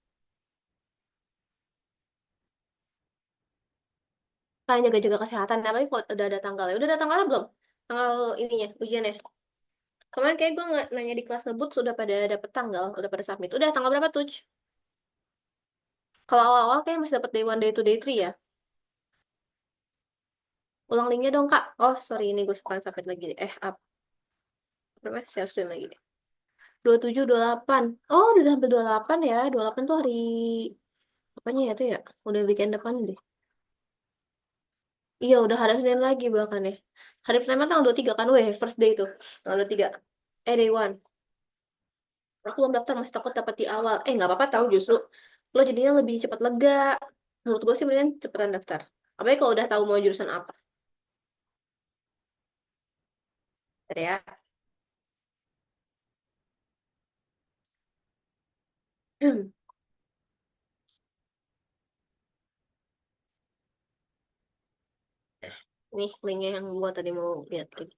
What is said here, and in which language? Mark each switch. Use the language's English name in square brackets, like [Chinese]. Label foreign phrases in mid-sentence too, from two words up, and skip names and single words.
[Indonesian] Kalian jaga-jaga kesehatan. Apalagi kalau udah ada tanggalnya. Udah ada tanggalnya belum? Tanggal ininya, ujiannya. Kemarin kayak gue nanya di kelas ngebut sudah pada dapet tanggal, udah pada submit. Udah tanggal berapa tuh? Kalau awal-awal kayak masih dapet [English] day one, day two, day three [Indonesian] ya. Ulang linknya dong, Kak. Oh, sorry, ini gue sekarang submit lagi. Up. Berapa? [English] Share screen [Indonesian] lagi. 27, 28. Oh, udah sampai 28 ya. 28 tuh hari apanya ya tuh ya? Udah weekend depan deh. Iya, udah hari Senin lagi bahkan ya. Hari pertama tanggal 23 kan, weh, [English] first day [Indonesian] tuh. Tanggal 23. [English] Day one. [Indonesian] Aku belum daftar, masih takut dapat di awal. Nggak apa-apa tahu justru. Lo jadinya lebih cepat lega. Menurut gue sih mendingan cepetan daftar. Apalagi kalau udah tahu mau jurusan apa. Bentar ya. Nih linknya yang gua tadi mau lihat lagi.